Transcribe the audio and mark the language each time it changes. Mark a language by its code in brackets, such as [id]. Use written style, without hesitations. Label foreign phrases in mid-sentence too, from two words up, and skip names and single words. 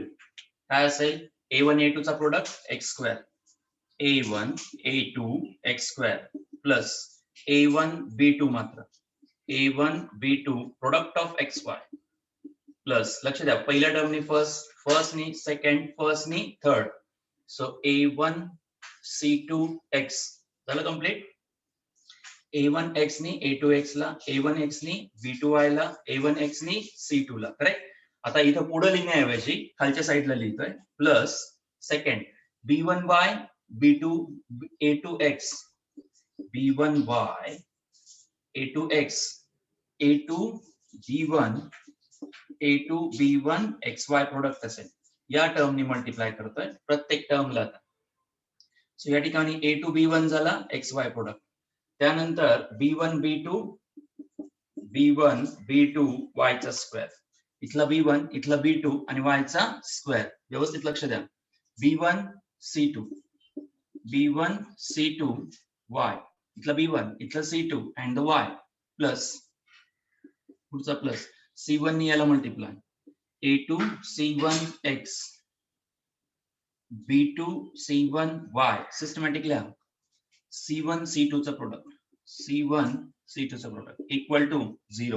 [mr] काय असेल A1 A2 चा [en] product x square A1 A2 x square plus A1 B2 [mr] मात्र [en] A1 B2 product of XY plus [mr] लक्ष द्या पहिल्या टर्मनी फर्स्ट नी सेकंड फर्स्ट नी थर्ड सो A1 C2 X झालं कंप्लीट. A1 X नी A2 X ला A1 X नी B2 Y ला A1 X नी C2 ला करेक्ट. आता इथं पुढे लिहिण्याऐवजी खालच्या साईडला लिहितोय [en] plus second B1Y [mr] B2 A2X B1Y A2X A2 B1 A2 B1 XY प्रोडक्ट असेल या टर्मनी मल्टिप्लाय करतोय प्रत्येक टर्मला. सो या ठिकाणी A2 B1 झाला XY प्रोडक्ट. त्यानंतर B1 B2 B1 B2 Y चा स्क्वेअर इथला B1 इथला B2 आणि Y चा स्क्वेअर व्यवस्थित लक्ष द्या. B1 C2 B1 C2 Y इथला B1 इथला C2 [en] and the Y plus [mr] पुढचा प्लस C1 नी याला मल्टिप्लाय A2 C1 X B2 C1 Y सिस्टमॅटिक लिहा. C1 C2 चा प्रोडक्ट C1 C2 चा प्रोडक्ट [en] equal to 0.